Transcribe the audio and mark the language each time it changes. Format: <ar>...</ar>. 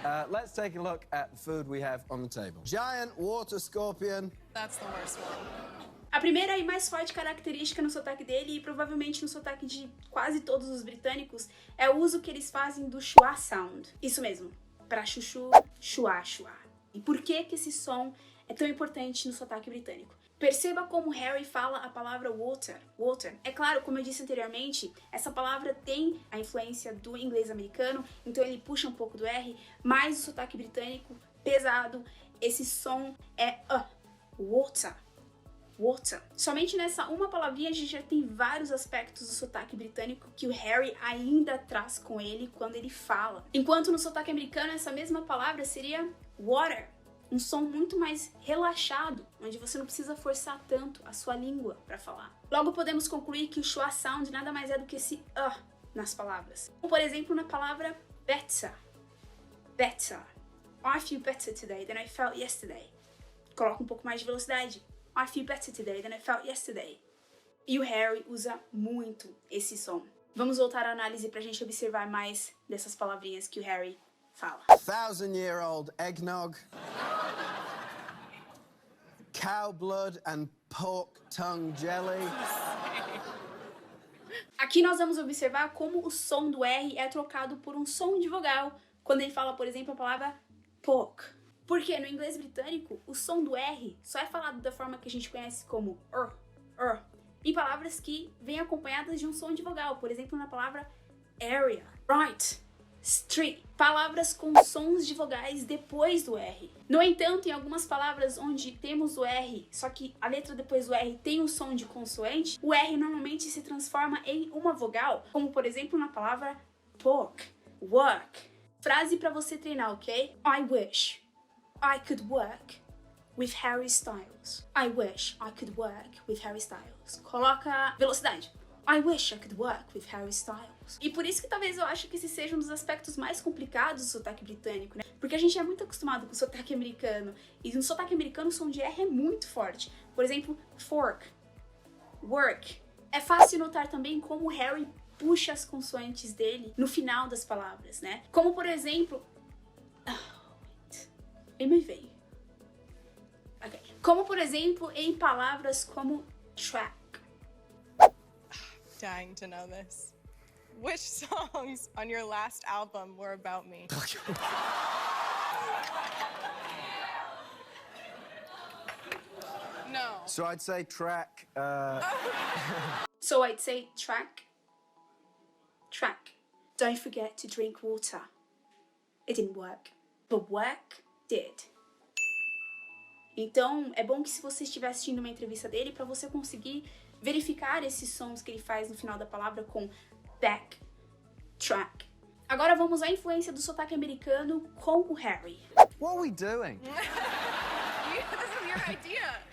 <en>Let's take a look at the food we have on the table. Giant water scorpion. That's the worst one.</en> <pt>A primeira e mais forte característica no sotaque dele, e provavelmente no sotaque de quase todos os britânicos, é o uso que eles fazem do schwa sound. Isso mesmo, para chuchu, schwa, schwa. E por que esse som é tão importante no sotaque britânico? Perceba como Harry fala a palavra water, water. É claro, como eu disse anteriormente, essa palavra tem a influência do inglês americano, então ele puxa um pouco do R, mas o sotaque britânico, pesado, esse som é water, water. Somente nessa uma palavrinha a gente já tem vários aspectos do sotaque britânico que o Harry ainda traz com ele quando ele fala. Enquanto no sotaque americano essa mesma palavra seria water. Um som muito mais relaxado, onde você não precisa forçar tanto a sua língua para falar. Logo podemos concluir que o schwa sound nada mais é do que esse nas palavras. Como, por exemplo, na palavra better. Better.</pt> <en>I feel better today than I felt yesterday.</en> <pt>Coloca um pouco mais de velocidade.</pt> <en>I feel better today than I felt yesterday.</en> <pt>E o Harry usa muito esse som. Vamos voltar à análise para a gente observar mais dessas palavrinhas que o Harry fala.</pt> <en>1,000-year-old eggnog. Cow blood and pork tongue jelly.</en> <pt>Aqui nós vamos observar como o som do R é trocado por um som de vogal quando ele fala, por exemplo, a palavra pork. Porque no inglês britânico, o som do R só é falado da forma que a gente conhece como em palavras que vêm acompanhadas de um som de vogal, por exemplo, na palavra area, right, street, palavras com sons de vogais depois do R. No entanto, em algumas palavras onde temos o R, só que a letra depois do R tem um som de consoante, o R normalmente se transforma em uma vogal, como por exemplo na palavra pork, work. Frase para você treinar, ok?</pt> <en>I wish I could work with Harry Styles. I wish I could work with Harry Styles.</en> <pt>Coloca velocidade.</pt> <en>I wish I could work with Harry Styles.</en> <pt>E por isso que talvez eu acho que esse seja um dos aspectos mais complicados do sotaque britânico, né? Porque a gente é muito acostumado com o sotaque americano. E no sotaque americano o som de R é muito forte. Por exemplo, fork, work. É fácil notar também como o Harry puxa as consoantes dele no final das palavras, né? Como por exemplo... me veio. Ok. Como por exemplo em palavras como track.</pt> <en>Dying to know this. Which songs on your last album were about me? No. So I'd say track. So I'd say track. Don't forget to drink water. It didn't work, but work did.</en> <pt>Então, é bom que se você estiver assistindo uma entrevista dele, para você conseguir verificar esses sons que ele faz no final da palavra com back, track. Agora vamos à influência do sotaque americano com o Harry.</pt> <en>What are we doing? This is your idea.</en>